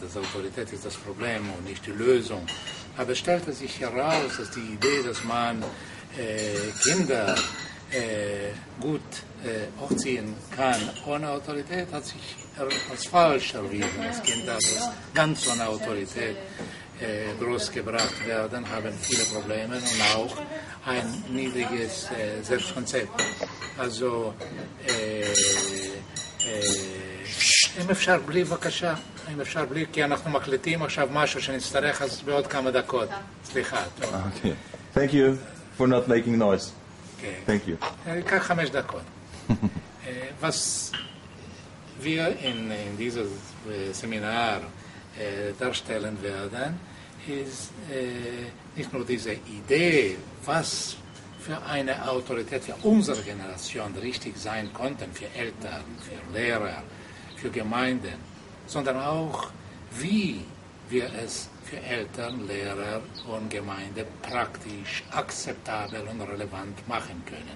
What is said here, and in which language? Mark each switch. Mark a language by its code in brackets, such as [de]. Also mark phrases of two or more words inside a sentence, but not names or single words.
[de] Das Autorität ist das Problem und nicht die Lösung. Aber es stellte sich heraus, dass die Idee, dass man Kinder gut aufziehen kann ohne Autorität, hat sich als falsch erwiesen. Das Kind darf ganz ohne Autorität großgebracht werden, haben viele Probleme und auch ein niedriges Selbstkonzept. Also, [he] אם אפשר בלי בבקשה, אם אפשר בלי, כי אנחנו מקליטים עכשיו משהו שנצטרך אז בעוד כמה דקות. סליחה. [en] Okay. Thank you for not making noise. Thank you. [he] קח 5 דקות. [de] Was wir in diesem Seminar darstellen werden, ist nicht nur diese Idee, was für eine Autorität für unsere Generation richtig sein konnte, für Eltern, für Lehrer, für Gemeinden, sondern auch, wie wir es für Eltern, Lehrer und Gemeinde praktisch akzeptabel und relevant machen können.